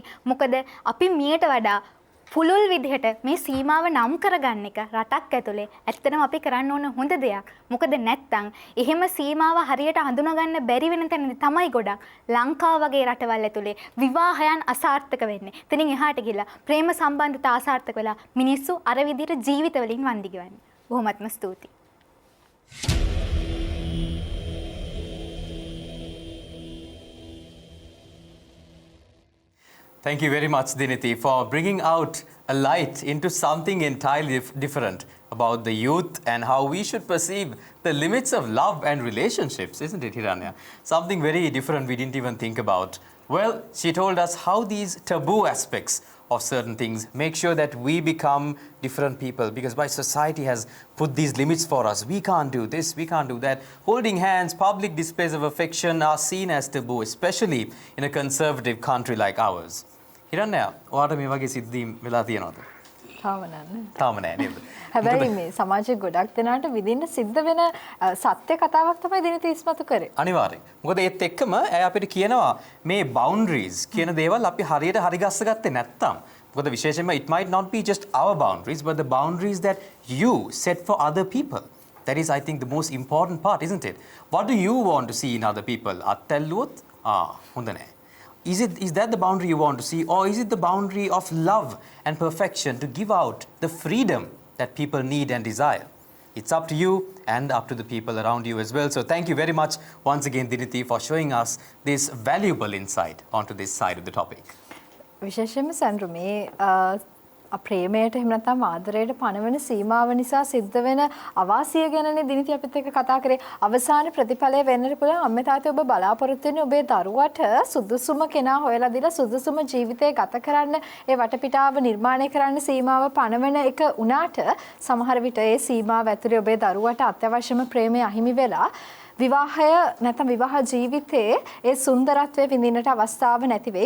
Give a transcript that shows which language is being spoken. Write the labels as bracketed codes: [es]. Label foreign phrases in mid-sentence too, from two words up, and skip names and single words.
[si] මොකද අපි මීට වඩා පුළුල් විදිහට මේ සීමාව නම් කරගන්න එක රටක් ඇතුලේ ඇත්තටම අපි කරන්න ඕන හොඳ දෙයක්. මොකද නැත්තම් එහෙම සීමාව හරියට හඳුනාගන්න බැරි වෙන තැනදී තමයි ගොඩක් ලංකාව වගේ රටවල් ඇතුලේ විවාහයන් අසාර්ථක වෙන්නේ. එතනින් එහාට ගිහලා ප්‍රේම සම්බන්ධතා අසාර්ථක වෙලා මිනිස්සු අර විදිහට ජීවිත වලින් වන්දි ගෙවන්නේ. බොහොමත්ම ස්තුතියි. [en] Thank you very much, Diniti, for bringing out a light into something entirely different about the youth and how we should perceive the limits of love and relationships, isn't it, Hiranya? Something very different we didn't even think about. Well, she told us how these taboo aspects of certain things make sure that we become different people, because by society has put these limits for us. We can't do this, we can't do that. Holding hands, public displays of affection are seen as taboo, especially in a conservative country like ours. Hiranya, [si] ඔයාට මේ වගේ සිද්ධි වෙලා තියෙනවද? තාම නෑ නේද? හැබැයි මේ සමාජයේ ගොඩක් දෙනාට විඳින්න සිද්ධ වෙන සත්‍ය කතාවක් තමයි දිනති ඉස්මතු කරේ. අනිවාර්යයෙන්. මොකද ඒත් එක්කම ඇය අපිට කියනවා මේ boundaries කියන දේවල් අපි හරියට හරි ගස්ස ගත්තේ නැත්තම්. මොකද විශේෂයෙන්ම [en] it might not be just our boundaries but the boundaries that you set for other people. That is, I think, the most important part, isn't it? What do you want to see in other people? [si] අත්ැල්ලුවොත් හොඳ නෑ. [en] Is that the boundary you want to see, or is it the boundary of love and perfection to give out the freedom that people need and desire? It's up to you and up to the people around you as well. So thank you very much once again, Diniti, for showing us this valuable insight onto this side of the topic. [si] විශේෂයෙන්ම සැන්ඩ්‍රු මේ ප්‍රේමයට එහෙම නැත්නම් ආදරයට පණවන සීමාව නිසා සිද්ධ වෙන අවාසිය ගැනනේ දිනිති අපිත් එක්ක කතා කරේ. අවසාන ප්‍රතිඵලය වෙන්නට පුළුවන් අම්මේ තාත්තේ ඔබ බලාපොරොත්තු වෙන්නේ ඔබේ දරුවට සුදුසුම කෙනා හොයලා දීලා සුදුසුම ජීවිතය ගත කරන්න ඒ වටපිටාව නිර්මාණය කරන්න සීමාව පණවන එක උනාට සමහර විට ඒ සීමාව ඇතුලේ ඔබේ දරුවට අත්‍යවශ්‍යම ප්‍රේමය අහිමි වෙලා විවාහය නැත්නම් විවාහ ජීවිතයේ ඒ සුන්දරත්වය විඳින්නට අවස්ථාව නැති වෙයි.